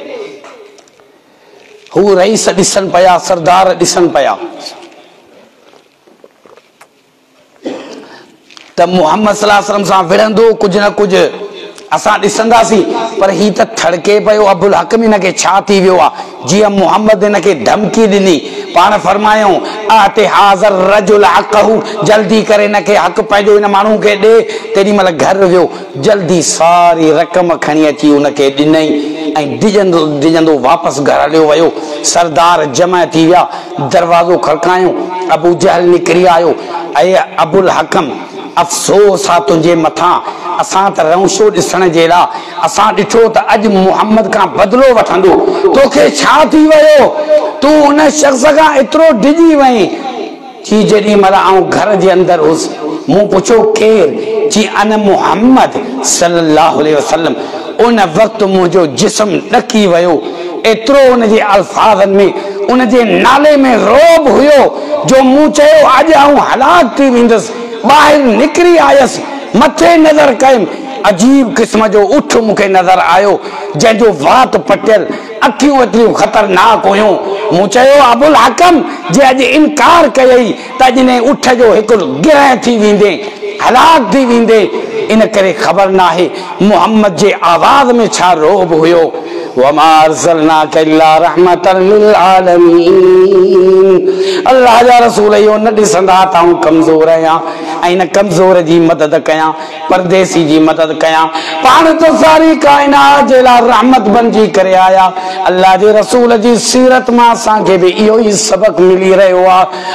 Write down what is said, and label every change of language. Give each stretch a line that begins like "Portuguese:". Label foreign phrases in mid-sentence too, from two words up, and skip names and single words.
Sindhi: हू रईस ॾिसन पिया, सरदार ॾिसन पिया त मोहम्मद
Arabic: صلى الله عليه وسلم
Sindhi: सां विढ़ंदो कुछ न कुछ असां ॾिसंदासीं, पर ही त थड़के पियो। अबुल हक इनके छा थी वियो आहे जीअं मोहम्मद इनके धमकी ॾिनी। पाण फरमायो
Arabic: أعط هذا الرجل حقه,
Sindhi: जल्दी करे इनके हक़ पंहिंजो इन माण्हू खे ॾे। तेॾी महिल घर वियो, जल्दी सारी रक़म खणी अची उनके ॾिनई ऐं डिॼंदो डिॼंदो वापसि घर हलियो वियो। सरदार जमा थी विया, दरवाज़ो खड़कायो, अबू जहल निकिरी आयो। ऐं अबुल हकम अफ़सोस आहे तुंहिंजे मथां, असां त रौशो ॾिसण जे लाइ, असां ॾिठो त अॼु मोहम्मद खां बदिलो वठंदो, तोखे छा थी वियो? तूं उन शख़्स खां एतिरो डिॼी वहीं। जी जेॾी महिल आऊं घर जे अंदरि हुउसि, मूं पुछो केरु?
Arabic: जी أنا محمد صلى الله عليه وسلم.
Sindhi: उन वक़्तु मुंहिंजो जिस्म ॾकी वियो, एतिरो उनजे अल्फाज़नि में उनजे नाले में रोब हुयो जो मूं चयो अॼु आऊं हलाक थी वेंदुसि। ॿाहिरि निकिरी आयसि, मथे नज़र कयुमि, अजीब क़िस्म जो उठ मूंखे नज़र आयो जंहिंजो वात पटियल, अखियूं एतिरियूं ख़तरनाक हुयूं। मूं चयो अबुल हकम जे अॼु इनकार कयई त अॼु ने उठ जो हिकु गिरह थी वेंदे, हलाक थी वेंदे। इन करे ख़बर न आहे मोहम्मद जे आवाज़ में छा रोब हुयो।
Arabic: وما أرسلناك إلا رحمة للعالمين.
Sindhi: अल्लाह जा रसूल इहो न ॾिसंदा त आऊं कमज़ोर आहियां ऐं इन कमज़ोर जी मदद कयां, परदेसी जी मदद कयां। पाण त सारी काइनात जे लाइ रहमत बणिजी करे आया। अल्लाह जे रसूल जी सीरत मां असांखे बि इहो ई सबक़ मिली रहियो आहे।